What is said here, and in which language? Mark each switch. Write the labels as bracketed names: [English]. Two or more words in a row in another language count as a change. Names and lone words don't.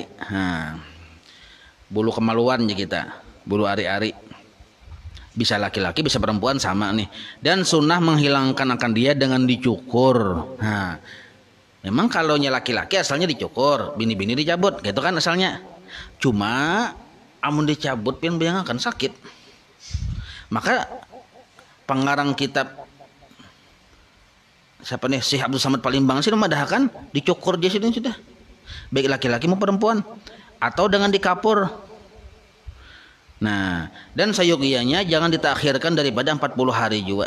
[Banjar] Nah, bulu kemaluan ya kita, bulu ari-ari. Bisa laki-laki, bisa perempuan sama nih. Dan sunnah menghilangkan akan dia dengan dicukur. Nah, memang kalau laki-laki asalnya dicukur, bini-bini dicabut, gitu kan asalnya. Cuma amun dicabut pian bayang akan sakit. Maka pengarang kitab siapa nih, Syekh Abdul Samad Palembang sih memadahkan dicukur dia sudah. Baik laki-laki maupun perempuan atau dengan dikapur. Nah, dan sayogianya jangan ditakhirkan daripada 40 hari juga.